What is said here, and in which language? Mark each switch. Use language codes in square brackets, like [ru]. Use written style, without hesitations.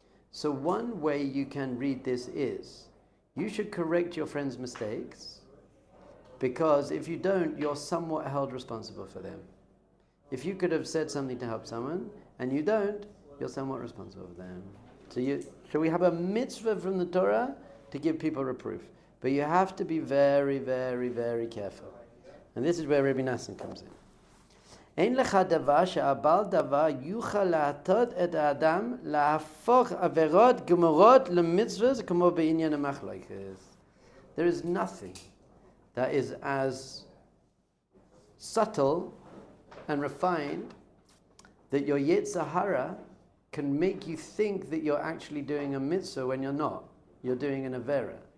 [en] So one way you can read this is, you should correct your friend's mistakes, because if you don't, you're somewhat held responsible for them. If you could have said something to help someone, and you don't, you're somewhat responsible for them. So we have a mitzvah from the Torah to give people reproof. But you have to be very, very, very careful. And this is where Rabbi Nassim comes in. [he] אין לך דבר שהבעל דבר יוכל להטות את האדם להפוך עבירות גמורות למצוות כמו בעניין המחלוקת. [en] There is nothing that is as subtle and refined that your Yetzer Hara can make you think that you're actually doing a mitzvah when you're not. You're doing an avera.